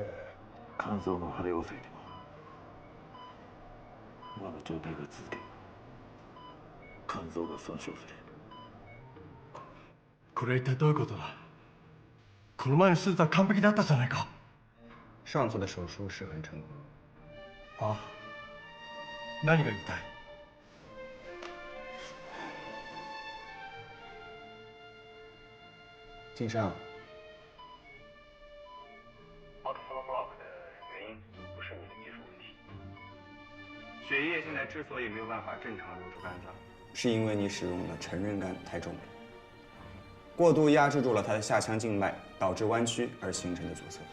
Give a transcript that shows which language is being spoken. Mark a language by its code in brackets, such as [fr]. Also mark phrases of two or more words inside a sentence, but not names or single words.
[ja] 肝臓の腫れを防いでもまだ状態が続け肝臓が損傷する。これは一体どういうことだ？この前の手術は完璧だったじゃないか。 [zh] 上次的手术是很成功。 [ja] 啊？ 何が言いたい？井上。 [zh] 血液现在之所以没有办法正常流出肝脏，是因为你使用的成人肝太重了，过度压制住了它的下腔静脉，导致弯曲而形成的阻塞。